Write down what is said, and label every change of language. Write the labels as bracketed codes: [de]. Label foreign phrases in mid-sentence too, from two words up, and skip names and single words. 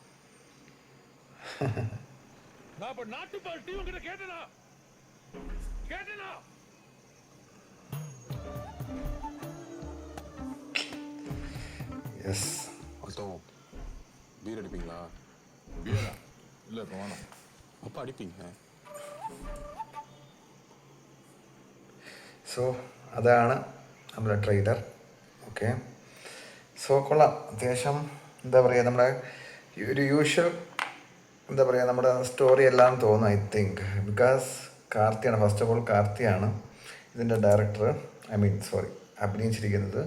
[ta] நான் இப்ப நாட்டுப்பால் டீ உங்ககிட்ட கேட்டேனா? യെസ്. அத்தோ பீர் அடிப்பீங்களா? பீரா இல்ல வேணாம். அப்ப அடிப்பீங்க. [ml] സോ അതാണ് നമ്മുടെ ട്രെയിലർ. ഓക്കെ, സോ കൊള്ളാം. അത്യാവശ്യം എന്താ പറയുക, നമ്മുടെ ഒരു യൂഷ്വൽ എന്താ പറയുക നമ്മുടെ സ്റ്റോറി എല്ലാം തോന്നും. [en] I think because [ml] കാർത്തിയാണ്, [en] first of all [ml] കാർത്തിയാണ് ഇതിൻ്റെ ഡയറക്ടർ, അഭിനയിച്ചിരിക്കുന്നത്.